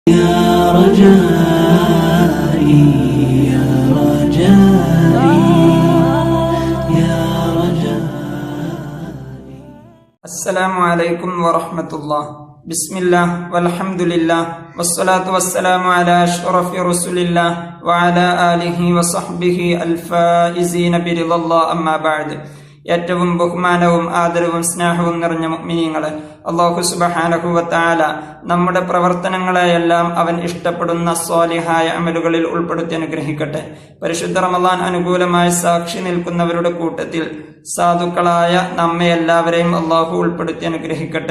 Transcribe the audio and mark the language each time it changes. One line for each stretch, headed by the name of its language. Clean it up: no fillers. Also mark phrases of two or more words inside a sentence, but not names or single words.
Arabic: يا رجائي يا رجائي يا رجائي. السلام عليكم ورحمة الله. بسم الله والحمد لله والصلاة والسلام على أشرف رسول الله وعلى آله وصحبه الفائزين برضا الله. أما بعد.
Malayalam: ഏറ്റവും ബഹുമാനവും ആദരവും സ്നേഹവും നിറഞ്ഞ മുഅ്മിനീങ്ങളെ, അല്ലാഹു
Arabic: سبحانه وتعالى
Malayalam: നമ്മുടെ പ്രവർത്തനങ്ങളെയെല്ലാം അവൻ ഇഷ്ടപ്പെടുന്ന സ്വാലിഹായ അമലുകളിൽ ഉൾപ്പെടുത്തി അനുഗ്രഹിക്കട്ടെ. പരിശുദ്ധ റമളാൻ അനുകൂലമായി സാക്ഷി നിൽക്കുന്നവരുടെ കൂട്ടത്തിൽ സാധുക്കളായ നമ്മെ എല്ലാവരെയും അല്ലാഹു ഉൾപ്പെടുത്തി അനുഗ്രഹിക്കട്ടെ.